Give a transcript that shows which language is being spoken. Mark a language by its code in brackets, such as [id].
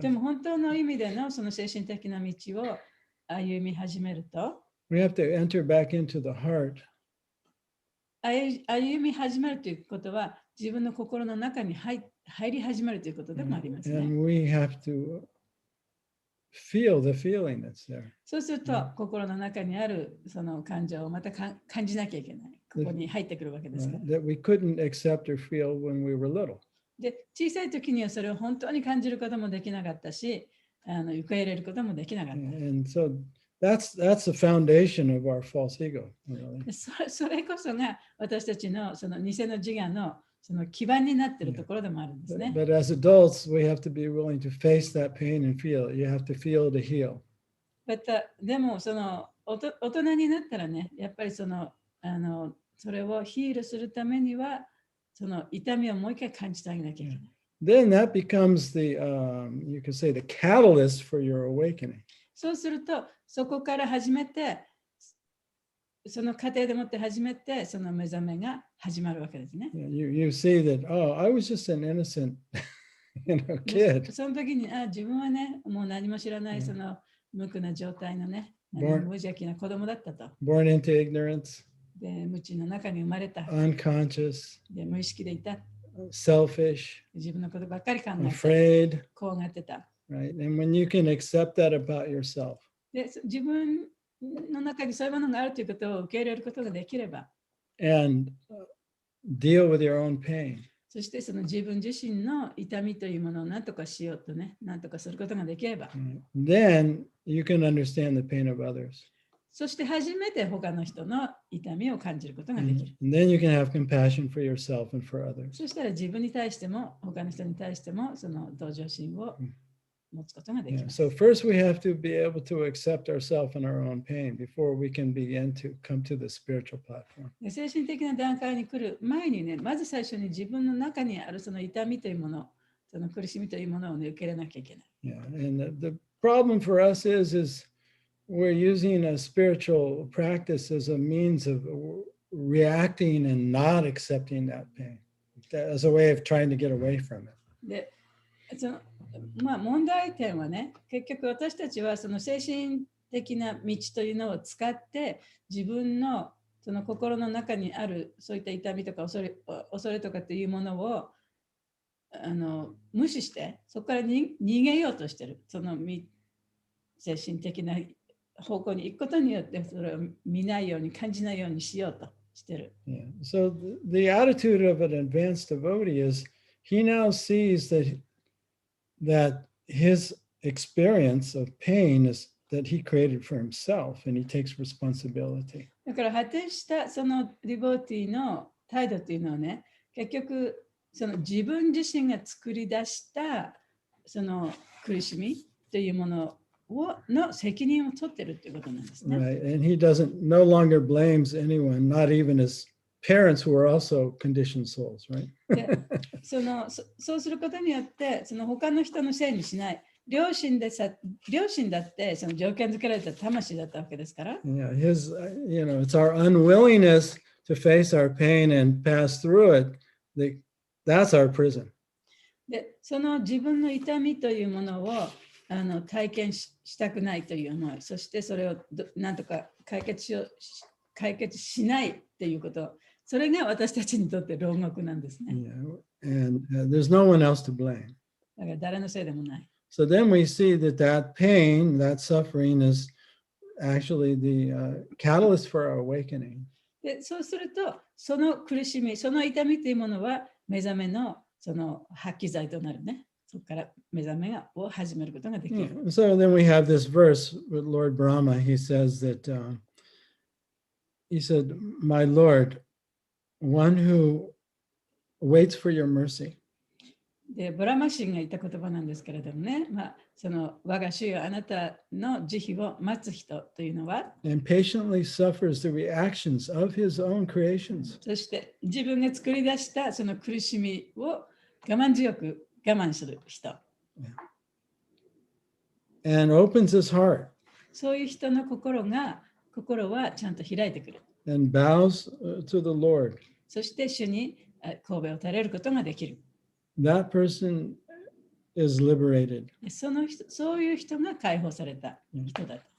[ja] でも本当の意味でのその精神的な道を歩み始めると、 [en] we have to enter back into the heart. [ja] 歩み始めるということは自分の心の中に入り始めるということでもありますね。 [en] And we have to feel the feeling that's there. [ja] そうすると心の中にあるその感情をまた感じなきゃいけない。ここに入ってくるわけですから。 [en] That we couldn't accept or feel when we were little. [ja] で、小さい時にはそれを本当に感じることもできなかったし、受け入れることもできなかった。 [en] And so that's the foundation of our false ego. Really. [ja] それこそが私たちのその偽の自我のその基盤になっているところでもあるんですね。 [en] But as adults, we have to be willing to face that pain and feel it. You have to feel to heal. [ja] でもその大人になったらね、やっぱりそれをヒールするためにはその痛みをもう一回感じてあげなきゃいけない。 [en] Then that becomes the, you could say, the catalyst for your awakening. [ja] そうすると、そこから始めて、その過程でもって始めて、その目覚めが始まるわけですね。 [en] You see that, oh, I was just an innocent kid. [ja] その時に、自分はね、もう何も知らない、その無垢な状態のね、無邪気な子供だったと。 [en] Born into ignorance, [ja] で、無知の中に生まれた。 [en] unconscious, [ja] で、無意識でいた。 [en] selfish, [ja] 自分のことばっかり考えて、 [en] afraid, [ja] 怖がってた。 right? [en] And when you can accept that about yourself, [ja] で、自分の中にそういうものがあるということを受け入れることができれば、 [en] and deal with your own pain, [ja] そしてその自分自身の痛みというものを何とかしようとね、何とかすることができれば、 [en] then you can understand the pain of others. [ja] そして初めて他の人の痛みを感じることができる。 [en] And then you can have compassion for yourself and for others. [ja] そしたら自分に対しても他の人に対してもその同情心を持つことができ Yeah. ます。 [en] So first we have to be able to accept ourselves and our own pain before we can begin to come to the spiritual platform. [ja] で精神的な段階に来る前にね、まず最初に自分の中にあるその痛みというもの、その苦しみというものを、ね、受け入れなきゃいけない。 Yeah. [en] And the problem for us is we're using a spiritual practice as a means of reacting and not accepting that pain, as a way of trying to get away from it. [ja] で問題点はね、結局私たちはその精神的な道というのを使って自分のその心の中にあるそういった痛みとか恐れとかっていうものを無視してそこから逃げようとしてる。その精神的な方向に行くことによってそれを見ないように感じないようにしようとしてる。 Yeah. [en] So the attitude of an advanced devotee is he now sees that his experience of pain is that he created for himself and he takes responsibility. [ja] だから果てしたそのディボーティーの態度っていうのはね、結局その自分自身が作り出したその苦しみというものの責任を取ってるっていうことなんですね。 Right. [en] And he no longer blames anyone, not even his parents who are also conditioned souls, right? [ja] そうすることによって、その他の人のせいにしない。両親だってその条件付けられた魂だったわけですから。 [en] Yeah, it's our unwillingness to face our pain and pass through it. That's our prison. [ja] で、その自分の痛みというものを体験したくないという思い、そしてそれをなんとか解決しないっていうこと、それが私たちにとって牢獄なんですね。 [en] Yeah, and there's no one else to blame. [ja] だから誰のせいでもない。 [en] So then we see that pain, that suffering is actually the catalyst for our awakening. [ja] で、そうすると、その苦しみ、その痛みというものは目覚めのその発揮剤となるね。そこから目覚めを始めることができる。 [en] So then we have this verse with Lord Brahma. He says that, he said, my Lord, one who waits for your mercy. [ja] で、ブラマ神が言った言葉なんですけれどもね、その我が主よあなたの慈悲を待つ人というのは、 [en] and patiently suffers the reactions of his own creations. [ja] そして自分が作り出したその苦しみを我慢強く我慢する人。 [en] And opens his heart. [ja] そういう人の心はちゃんと開いてくる。 [en] And bows to the Lord. [ja] そして主に頭を垂れることができる。 [en] That person is liberated. [ja] そういう人が解放された人だと。